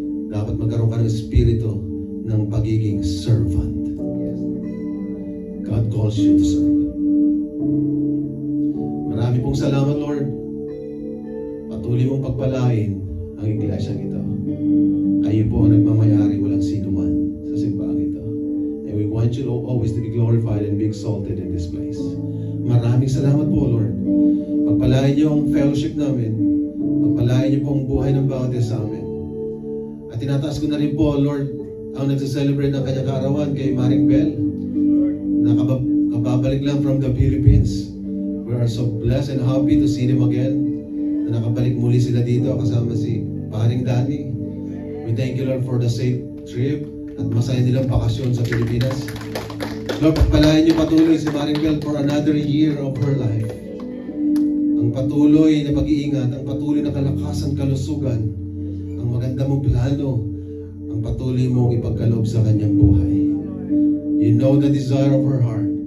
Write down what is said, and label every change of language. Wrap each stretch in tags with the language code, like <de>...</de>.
<tl>Dapat magkaroon ka ng espiritu ng pagiging servant.</tl> <en>God calls you to serve.</en> <tl>Marami pong salamat, Lord. Patuloy mong pagpalain ang iglesyang ito. Kayo po ang nagmamayari, walang sino man sa simbahan ito.</tl> <en>And we want you always to be glorified and be exalted in this place.</en> <tl>Maraming salamat po, Lord. Pagpalain niyo ang fellowship namin. Pagpalain niyo po ang buhay ng bawat isa sa amin. At tinataas ko na rin po, Lord, ang nagsaselebrate ng kanyang kaarawan kay Maring Bell. Nakababalik lang from the Philippines.</tl> <en>We are so blessed and happy to see them again.</en> <tl>Na nakabalik muli sila dito kasama si Paring Danny.</tl> <en>We thank you, Lord, for the safe trip</en> <tl>at masaya nilang bakasyon sa Pilipinas. Lord, pagpalain niyo patuloy si Maring Bell</tl> <en>for another year of her life.</en> <tl>Ang patuloy na pag-iingat, ang patuloy na kalakasan, kalusugan, ang maganda mong plano, ang patuloy mong ipagkaloob sa kanyang buhay.</tl> <en>You know the desire of her heart.</en>